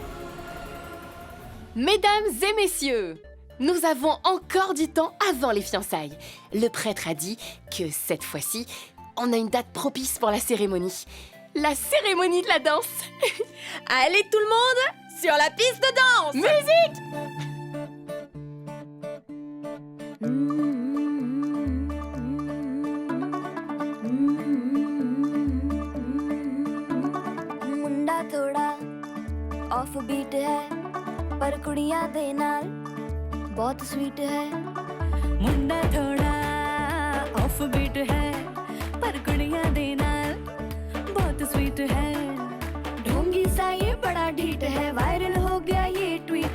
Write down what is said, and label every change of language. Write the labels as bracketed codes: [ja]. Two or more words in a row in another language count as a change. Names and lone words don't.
[fr] Mesdames et messieurs, nous avons encore du temps avant les fiançailles. Le prêtre a dit que cette fois-ci, on a une date propice pour la cérémonie. La cérémonie de la danse. Allez tout le monde, sur la piste de danse! Musique! [hi] मुंडा थोड़ा [en] off beat [hi] है पर [pa] ਕੁੜੀਆਂ ਦੇ ਨਾਲ [hi] बहुत स्वीट है मुंडा थोड़ा [en] off beat [hi] है पर [pa] ਕੁੜੀਆਂ ਦੇ ਨਾਲ [hi] बहुत स्वीट है ढोंगी सा ये बड़ा ढीठ है वायरल हो गया ये ट्वीट